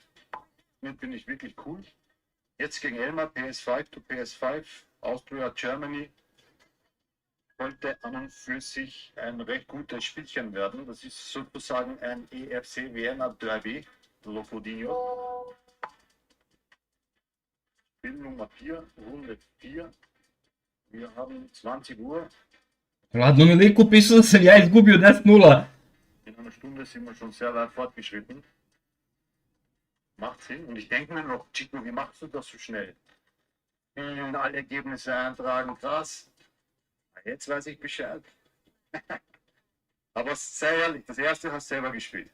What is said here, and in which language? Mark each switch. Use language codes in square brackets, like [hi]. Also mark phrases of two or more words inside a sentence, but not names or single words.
[de] Damit bin ich wirklich cool. Jetzt gegen Elmar, PS5 to PS5, Austria, Germany. sollte an und für sich ein recht gutes Spielchen werden. Das ist sozusagen ein EFC Vienna Derby, Lofodinho. Spiel Nummer 4, Runde 4. Wir haben 20 Uhr. [hr] Ladno mi liku piše da sam ja izgubio 10-0. [de] In einer Stunde sind wir schon sehr weit fortgeschritten. Macht Sinn. Und ich denke mir noch, Chico, wie machst du das so schnell? Alle Ergebnisse eintragen, krass. Jetzt weiß ich Bescheid. Aber sei ehrlich, das erste hast du selber gespielt.